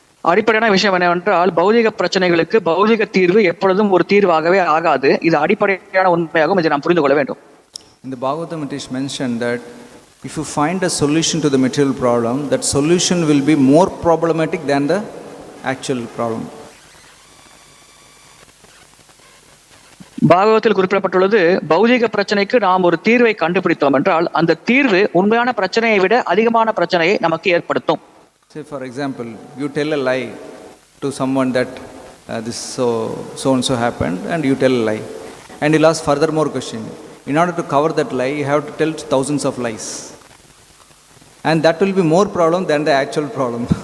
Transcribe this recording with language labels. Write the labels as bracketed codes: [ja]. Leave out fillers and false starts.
[ta] அடிப்படையான விஷயம் என்னவென்றால், பௌதிக பிரச்சனைகளுக்கு பௌதிக தீர்வு எப்பொழுதும் ஒரு தீர்வாகவே ஆகாது. இது அடிப்படையான உண்மையாகும். இதை நாம் புரிந்து கொள்ள வேண்டும். [en] In the Bhagavatam it is mentioned that if you find a solution to the material problem, that solution will be more problematic than the actual problem. [ta] பாகவத்தில் குறிப்பிடப்பட்டுள்ளது, பௌதிக பிரச்சனைக்கு நாம் ஒரு தீர்வை கண்டுபிடித்தோம் என்றால் அந்த தீர்வு உண்மையான பிரச்சனையை விட அதிகமான பிரச்சனையை நமக்கு ஏற்படுத்தும். [en] Say for example, you tell a lie to someone that this so and so happened, and you tell a lie, and you'll ask further more question. in order to cover that lie, you have to tell thousands of lies. And that will be more problem than the actual problem.